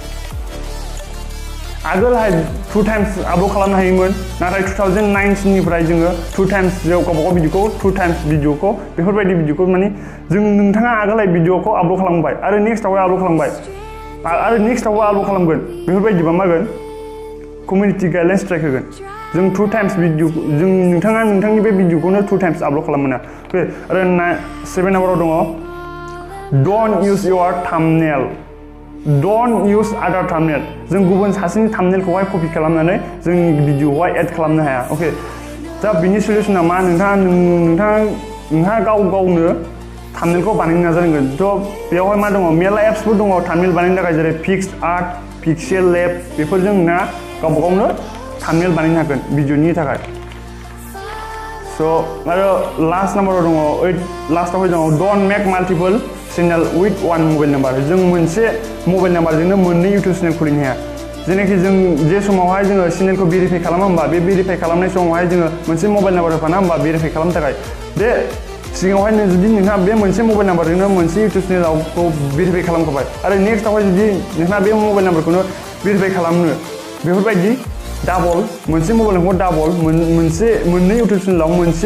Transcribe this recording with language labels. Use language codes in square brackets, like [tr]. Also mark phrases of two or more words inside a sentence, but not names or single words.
[brx] आगोलहाय 2 टाइम्स आपल'ड खालामनो हायोमोन नाथाय 2019 जोङो 2 टाइम्स गावबा गाव भिडिअखौ 2 टाइम्स भिडिअखौ बेफोरबायदि भिडिअखौ नोंथाङा आगोलहाय भिडिअखौ आपल'ड खालामबाय आरो नेक्स्टआवहाय आपल'ड खालामबाय आरो नेक्स्टआवबो आपल'ड खालामगोन बेफोरबायदिबा मा जागोन [en] community guidelines strike [brx] होगोन जों 2 टाइम्स भिडिअ जों नोंथांनि बे भिडिअखौनो 2 टाइम्स आपल'ड खालामनो मोना ओके आरो 7 नाम्बाराव दङ [en] don't use your thumbnail don't use other thumbnail [brx] जों गुबुन सासेनि thumbnailखौहाय कपि खालामनानै जोंनि भिडिअ'आवहाय एड खालामनो हाया ओके दा बिनि सलुसना मा नोंथाङा गावनो thumbnailखौ बानायनो नाजानांगोन थ' बेयावहाय मा दङ मेरला एप्सफोर दङ thumbnail बानायनो थाखाय जेरै Picsart Pixel Lab बेफोरजों ना गावनो thumbnail बानायनो हागोन भिडिअ'नि थाखाय स' आरो [en] last number [brx] दङ लास्टआवहाय दङ [en] don't make multiple channel with one mobile number [brx] जों मोनसे [en] mobile number [brx] मोननै इउटुब चेनेल खुलिनो हाया जेनाखि जों जे समावहाय जोङो चेनेलखौ भेरिफाइ खालामा होमबा बे भेरिफाइ खालामनाय समावहाय जोङो मोनसे [en] mobile number [brx] होफाना होमबा भेरिफाइ खालामनो थाखाय बे सिगाङावहाय जुदि नोंहा बे मोनसे [en] mobile number [brx] मोनसे इउटुब चेनेलखौ भेरिफाइ खालामखाबाय आरो नेक्स्टआवहाय जुदि नोंहा बे [en] mobile number [brx] भेरिफाइ खालामनो बेफोरबायदि डाबल मोनसे [en] mobile number [brx] डाबल मोननै इउटुब चेनेलाव मोनसे